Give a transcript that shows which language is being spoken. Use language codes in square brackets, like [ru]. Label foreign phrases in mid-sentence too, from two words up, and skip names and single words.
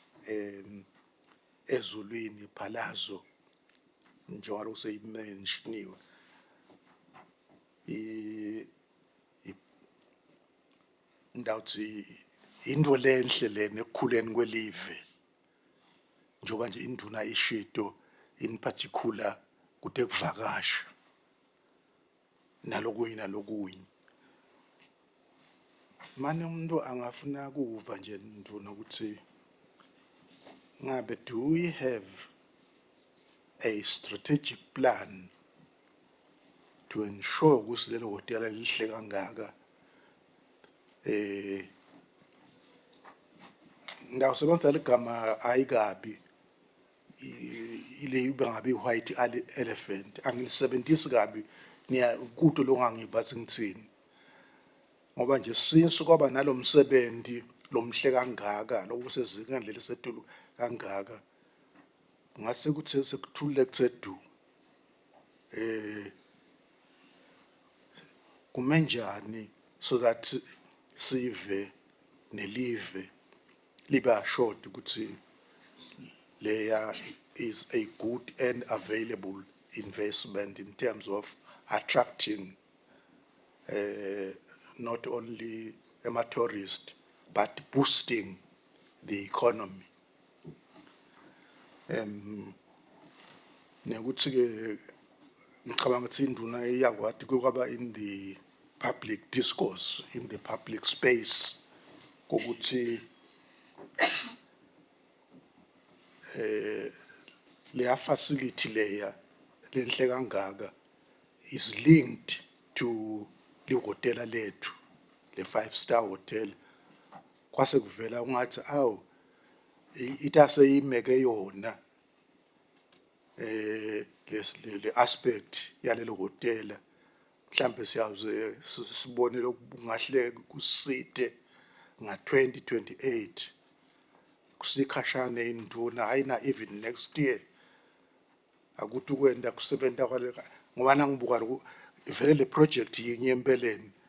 [ss] ezulwini Phalazo njalo seyimenshiniwe ndawuthi into lenhle lena ekukhuleni kwelive njoba nje induna ishito [en] in particular [ss] kude kuvakasha nalokunye. Manje umuntu angafuna kuva nje nduna ukuthi ngabe [en] do we have a strategic plan to ensure [ss] ukuthi lelo hotela lihle kangaka ngawusebenzisa ligama ayikabi ile bangabe [en] white elephant [ss] angilisebenzisi kabi niya kuto longangibathi ngitsini ngoba nje since kwaba nalomsebenzi lomhle kangaka lokusezingeni lelisetulu kangaka ngase kuthi sekuthule kutsedu [en] kumenjani so that [ss] sive nelive liba [en] short [ss] ukuthi leya [en] is a good and available investment in terms of attracting not only tourists but boosting the economy. [ss] Nekuthi ke ngicabanga ukuthi induna iyakwati kwaba [en] in the public discourse, in the public space [ss] ukuthi leya facility leya lenhle kangaka [en] is linked to [ss] le hotela lethu le 5-star hotel kwase kuvela ungathi awu itase imeke yona le aspect yalelo hotela mhlambe siyaze sibone lokungahle kusite nga-2028 kusikhashane induna ayina [en] even next year [ss] akuthi kwenda kusebenta kwale ngoba nangibuka vele le project yinye empeleni